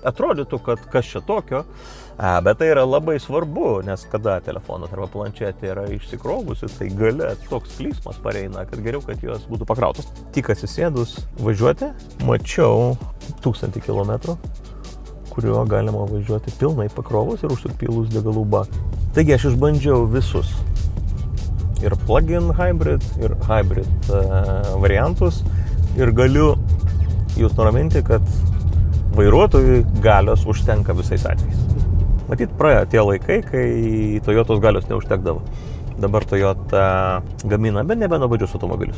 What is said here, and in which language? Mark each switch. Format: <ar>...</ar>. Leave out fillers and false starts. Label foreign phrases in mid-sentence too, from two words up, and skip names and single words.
<lt>Atrodytų, kad kas čia tokio, bet tai yra labai svarbu, nes kada telefonas arba planšetė yra išsikrovusi, tai gale toks klyksmas pareina, kad geriau, kad jos būtų pakrautos. Tik atsisėdus važiuoti, mačiau 1000 km, kuriuo galima važiuoti pilnai pakrovus ir užsipylus degalų baką. Taigi aš išbandžiau visus.</lt> <en>Ir plug-in hybrid,</en> <lt>ir hybrid variantus. Ir galiu jūs nuraminti, kad vairuotojui galios užtenka visais atvejais. Matyt, praėjo tie laikai, kai Toyotos galios neužtekdavo. Dabar Toyota gamina, bet nebenuobodžius automobilius.</lt>